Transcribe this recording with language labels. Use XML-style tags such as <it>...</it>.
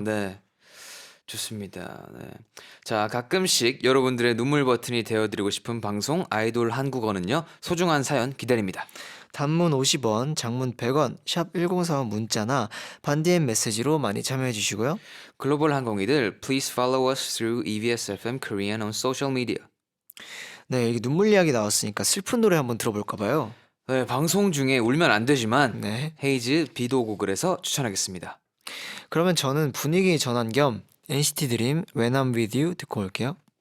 <ko>네, 좋습니다. 네. 자, 가끔씩 여러분들의 눈물 버튼이 되어드리고 싶은 방송 아이돌 한국어는요, 소중한 사연 기다립니다. 단문 50원, 장문 100원, 샵 1045 문자나 반디앤 메시지로 많이 참여해 주시고요. 글로벌 항공이들,</ko> <en>please follow us through EBS FM Korean on social media.</en> <ko>네, 여기 눈물 이야기 나왔으니까 슬픈 노래 한번 들어볼까 봐요. 네, 방송 중에 울면 안 되지만 네. 헤이즈 비도 오고 그래서 추천하겠습니다. 그러면 저는 분위기 전환 겸 NCT 드림 When I'm With You 듣고 올게요.</ko>